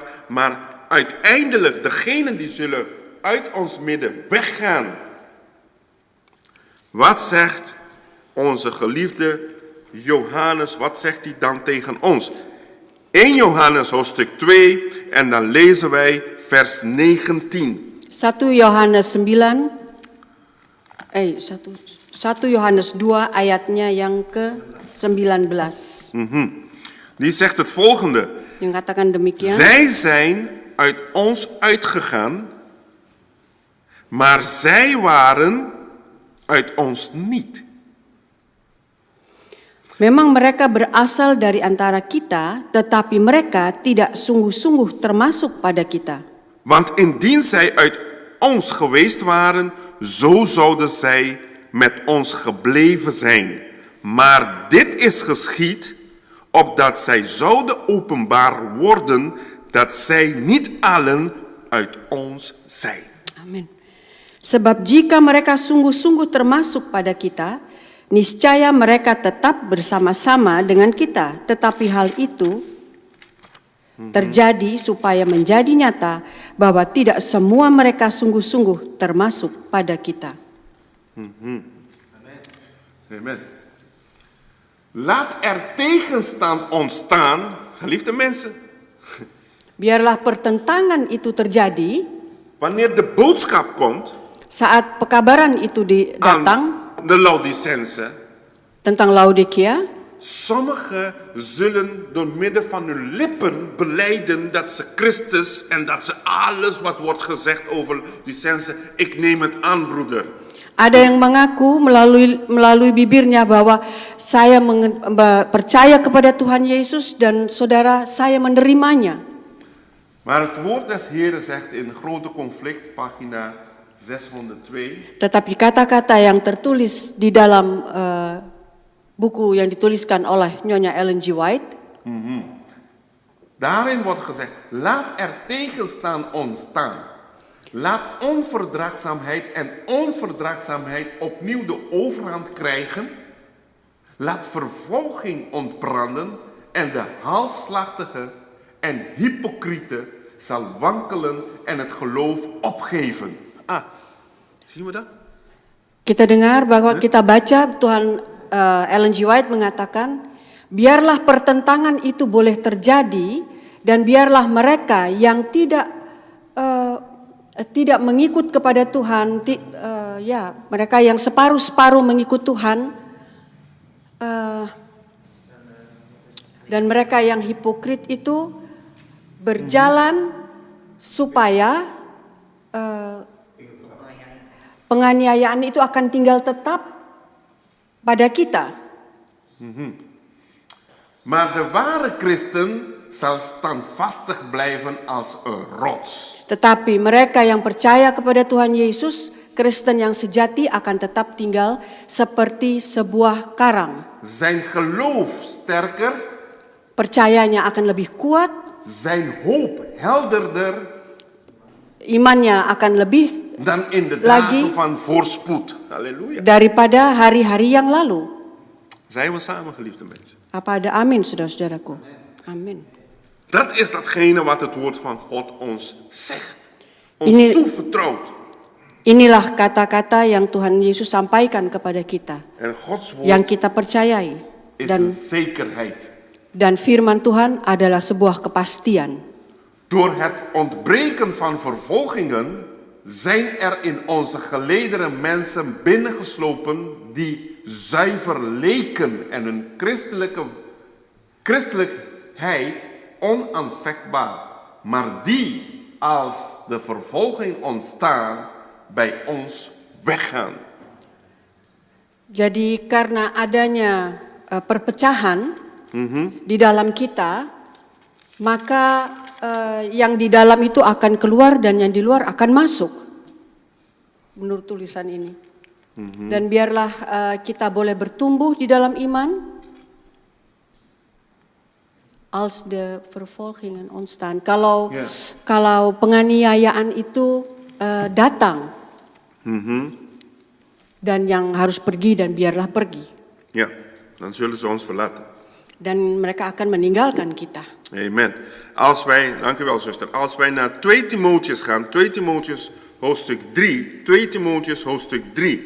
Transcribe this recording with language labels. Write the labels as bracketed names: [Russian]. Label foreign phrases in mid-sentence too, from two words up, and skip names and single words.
[Dutch] Maar uiteindelijk, degenen die zullen uit ons midden weggaan. Wat zegt onze geliefde Johannes, wat zegt hij dan tegen ons? 1 Johannes hoofdstuk 2 en dan lezen wij vers 19. [Indonesian] 1 Yohanes 9, 1 Yohanes 2 ayatnya yang ke-19. [Dutch] Die zegt het volgende. [Indonesian] Yang katakan demikian. [Dutch] Zij zijn uit ons uitgegaan, maar zij waren uit ons niet. [Indonesian] Memang mereka berasal dari antara kita, tetapi mereka tidak sungguh-sungguh termasuk pada kita. [Dutch] Want indien zij uit ons geweest waren, zo zouden zij met ons gebleven zijn. Maar dit is geschied, opdat zij zouden openbaar worden, dat zij niet allen uit ons zijn. [Indonesian] Amin. Sebab jika mereka sungguh-sungguh termasuk pada kita, niscaya mereka tetap bersama-sama dengan kita. Tetapi hal itu terjadi supaya menjadi nyata bahwa tidak semua mereka sungguh-sungguh termasuk pada kita. [Dutch] Amen. Laat er tegenstand ontstaan, geliefde mensen. [Indonesian] Biarlah pertentangan itu terjadi [Dutch] Wanneer de boodschap komt [Indonesian] saat pekabaran itu datang [Dutch] aan de Laodicense. [Indonesian] tentang Laodikia. [Dutch] Sommigen zullen door middel van hun lippen belijden dat ze Christus en dat ze alles wat wordt gezegd over Laodicense, ik neem het aan, broeder. [Indonesian] Ada yang mengaku melalui bibirnya bahwa saya percaya kepada Tuhan Yesus dan saudara saya menerimanya. [Dutch] Maar het woord des Heren zegt in Grote Conflict, pagina 602. [Indonesian] Tetapi kata-kata yang tertulis di dalam buku yang dituliskan oleh Nyonya Ellen G. White. [Dutch] Daarin wordt gezegd, laat er tegenstaan ontstaan. Laat onverdraagzaamheid en onverdraagzaamheid opnieuw de overhand krijgen. Laat vervolging ontbranden en de halfslachtige en hypocriete zal wankelen en het geloof opgeven. Zien we dat? [Indonesian] Kita dengar bahwa kita baca Tuhan Ellen G. White mengatakan, biarlah pertentangan itu boleh terjadi dan biarlah mereka yang tidak mengikut kepada Tuhan, mereka yang separuh-separuh mengikut Tuhan, dan mereka yang hipokrit itu berjalan supaya penganiayaan itu akan tinggal tetap pada kita. [Dutch] Maar de ware christen zal standvastig blijven als een rots. [Indonesian] Tetapi mereka yang percaya kepada Tuhan Yesus, Kristen yang sejati akan tetap tinggal seperti sebuah karang. [Dutch] Zijn geloof sterker. [Indonesian] Percayanya akan lebih kuat. [Dutch] Zijn hoop helderder. [Indonesian] Imannya akan lebih [Dutch] dan in de [Indonesian] lagi [Dutch] dagen van voorspoed. Halleluja. [Indonesian] Daripada hari-hari yang lalu. [Dutch] Zijn we samen, geliefde mensen? [Indonesian] Apa ada amin, saudara-saudaraku? Amin. [Dutch] Dat is datgene wat het woord van God ons zegt. Ons toevertrouwt. [Indonesian] Inilah kata-kata yang Tuhan Yesus sampaikan kepada kita. [Dutch] En Gods woord [Indonesian] yang kita percayai. [Dutch] is [Indonesian] Dan [Dutch] een zekerheid. [Indonesian] Dan firman Tuhan adalah sebuah kepastian. [Dutch] Door het ontbreken van vervolgingen zijn er in onze gelederen mensen binnengeslopen die zuiver leken en hun christelijkheid onaanvechtbaar, maar die als de vervolging ontstaan bij ons weggaan. [Indonesian] Jadi karena adanya perpecahan di dalam kita, maka yang di dalam itu akan keluar dan yang di luar akan masuk. Menurut tulisan ini. Dan biarlah kita boleh bertumbuh di dalam iman. [Dutch] Als de vervolgingen ontstaan. [Indonesian] Kalau penganiayaan itu datang. Dan yang harus pergi dan biarlah pergi. [Dutch] Ja, dan zullen ze ons verlaten. [Indonesian] Dan mereka akan meninggalkan kita. [Dutch] Amen. Als wij, dank u wel zuster, als wij naar 2 Timotheus gaan, 2 Timotheus hoofdstuk 3, 2 Timotheus hoofdstuk 3.